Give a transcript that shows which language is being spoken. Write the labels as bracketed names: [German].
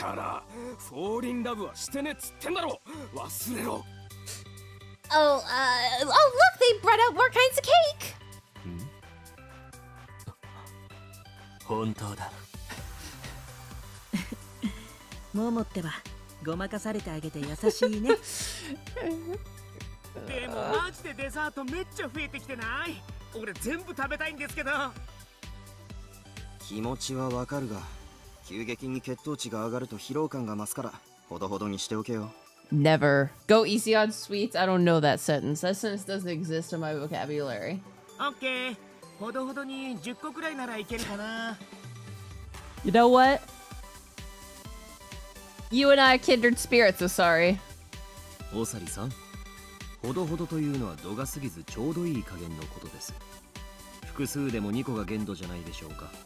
[Japanese] から、フォーリンラブはしてねっつってんだろ。忘れろ。 [English] Oh, look, they brought out more kinds of cake. [Japanese] 本当だ。モモってばごまかされてあげて優しいね。でもマジでデザートめっちゃ増えてきてない？俺全部食べたいんですけど。気持ちはわかるが、急激に血糖値が上がると疲労感が増すから、ほどほどにしておけよ。 [English] Never. Go easy on sweets. I don't know that sentence. That sentence doesn't exist in my vocabulary. [Japanese] オッケー。ほどほどに10個くらいならいけるかな。 [English] You know what? You and I are kindred spirits, so sorry. [Japanese] おさりさん、ほどほどというのは度が過ぎずちょうどいい加減のことです。複数でも2個が限度じゃないでしょうか。